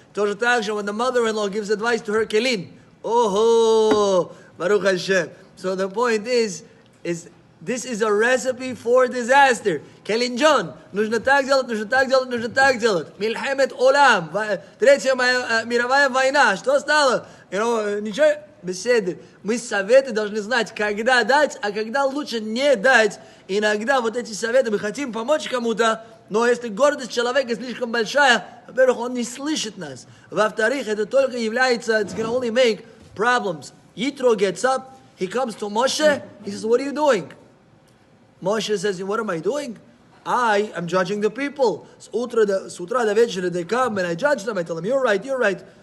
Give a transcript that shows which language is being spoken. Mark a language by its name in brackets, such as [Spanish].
[Russian] Тоже так же, [English] when the mother-in-law gives advice to her kelin. Oh, Baruch Hashem. So the point is this is a recipe for disaster. [Russian] Kelin John, нужно так делать, нужно так делать, нужно так делать. Мильхемет олам. Третья мировая война. Что стало? Ничего. Беседы. Мы советы должны знать, когда дать, а когда лучше не дать. Иногда вот эти советы, мы хотим помочь кому-то, но если гордость человека слишком большая, во-первых, он не слышит нас. Во-вторых, это только является, [English] it's going to only make problems. Yitro gets up, he comes to Moshe, he says, what are you doing? Moshe says, what am I doing? I am judging the people. [Russian] С утра до вечера [English] they come and I judge them, I tell them, you're right.